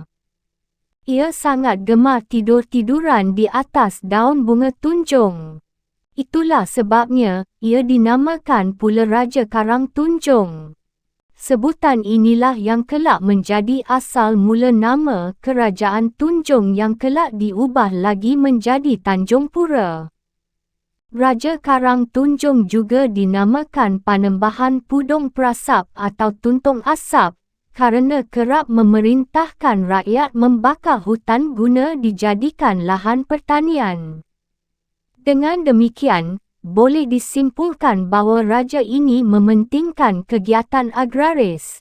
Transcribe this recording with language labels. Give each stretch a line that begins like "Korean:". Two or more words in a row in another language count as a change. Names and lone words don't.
Malay: Ia sangat gemar tidur-tiduran di atas daun bunga tunjung. Itulah sebabnya, ia dinamakan pula Raja Karang Tunjung. Sebutan inilah yang kelak menjadi asal mula nama Kerajaan Tunjung yang kelak diubah lagi menjadi Tanjung Pura. Raja Karang Tunjung juga dinamakan Panembahan Pudong Prasap atau Tuntung Asap, kerana kerap memerintahkan rakyat membakar hutan guna dijadikan lahan pertanian. Dengan demikian, boleh disimpulkan bahawa raja ini mementingkan kegiatan agraris.